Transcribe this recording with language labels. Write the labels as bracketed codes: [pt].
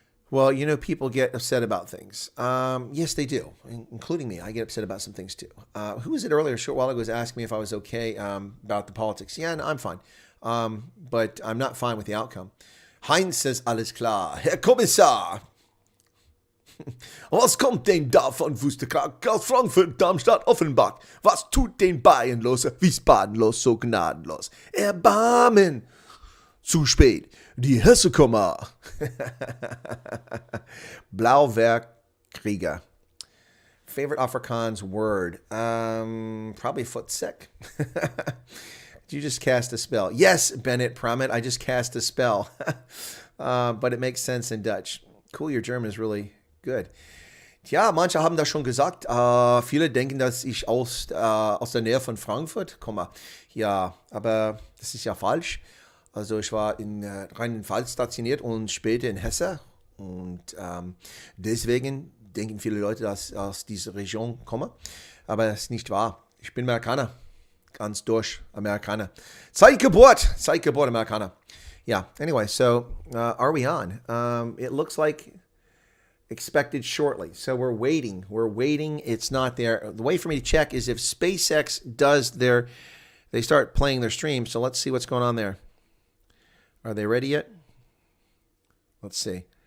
[en] Well, you know, people get upset about things. Yes, they do, including me. I get upset about some things too. Who was it earlier, a short while ago, was asking me if I was okay about the politics. Yeah, no, I'm fine. But I'm not fine with the outcome. [de] Heinz says, alles klar. Herr Kommissar. Was kommt denn da von Wusterkrack aus Frankfurt, Darmstadt, Offenbach? Was tut den Bayern los, Wiesbaden los, so gnadenlos? Erbarmen! Zu spät, die Hesse kommen. [en] Blauwerkkrieger. Favorite Afrikaans word? Probably foot sick. Did you just cast a spell? Yes, Bennett Promet, I just cast a spell. But it makes sense in Dutch. Cool, your German is really good. [de] Tja, manche haben das schon gesagt. Viele denken, dass ich aus der Nähe von Frankfurt komme. Ja, aber das ist ja falsch. Also ich war in Rheinland-Pfalz stationiert und später in Hesse. Und deswegen denken viele Leute, dass ich aus dieser Region komme. Aber das ist nicht wahr. Ich bin Amerikaner. Ganz durch Amerikaner. Seit Geburt Amerikaner. [en] Yeah, anyway, so are we on? It looks like expected shortly. So we're waiting. It's not there. The way for me to check is if SpaceX does they start playing their stream. So let's see what's going on there. Are they ready yet? Let's see.